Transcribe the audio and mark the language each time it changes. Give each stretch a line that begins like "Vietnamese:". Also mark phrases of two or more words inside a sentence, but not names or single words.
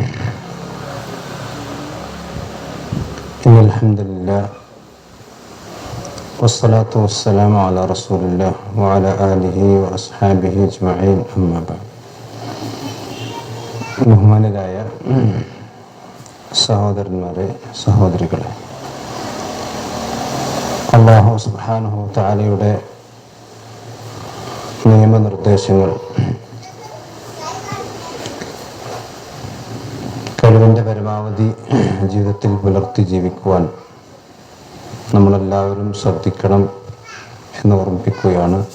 Arabic: إن الحمد لله والصلاة والسلام على رسول الله وعلى آله وأصحابه أجمعين أما بعد.
Malayalam: ബഹുമാനരായ സഹോദരന്മാരെ, സഹോദരികളെ,
Arabic: الله سبحانه و
Malayalam: തആലയുടെ നിയമനിർദ്ദേശങ്ങൾ കഴിവിൻ്റെ പരമാവധി ജീവിതത്തിൽ പുലർത്തി ജീവിക്കുവാൻ നമ്മളെല്ലാവരും ശ്രദ്ധിക്കണം എന്ന് ഓർമ്മിപ്പിക്കുകയാണ്.